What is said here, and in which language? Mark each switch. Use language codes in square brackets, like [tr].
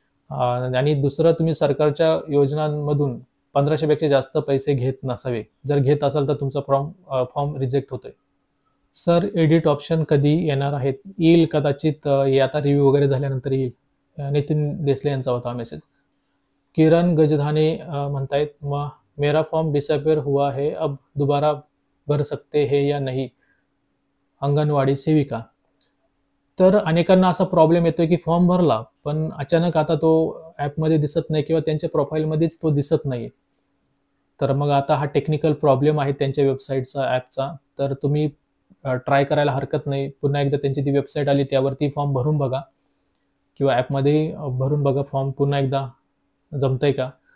[mr] आणि दुसरं, तुम्ही सरकारच्या योजनांमधून 1500 पेक्षा जास्त पैसे घेत नसावे. जर घेत असाल तर तुमचा फॉर्म रिजेक्ट होतोय. सर एडिट ऑप्शन कधी येणार आहेत? येईल कदाचित, आता रिव्ह्यू वगैरे झाल्यानंतर येईल. नितीन देसले यांचा होता हा मेसेज. किरण गजधाने म्हणतायत, मग [hi] मेरा फॉर्म डिसअपियर हुआ है, अब दोबारा भर सकते हैं या नहीं, अंगणवाडी सेविका. [mr] तर अनेकांना असा प्रॉब्लेम येतोय की फॉर्म भरला, पण अचानक आता तो ॲपमध्ये दिसत नाही किंवा त्यांच्या प्रोफाईलमध्येच तो दिसत नाही. तर मग आता हा टेक्निकल प्रॉब्लेम आहे त्यांच्या वेबसाईटचा, ॲपचा. तर तुम्ही ट्राय करायला हरकत नाही. पुन्हा एकदा त्यांची ती वेबसाईट आली, त्यावरती फॉर्म भरून बघा किंवा ॲपमध्ये भरून बघा फॉर्म पुन्हा एकदा जमतंय का?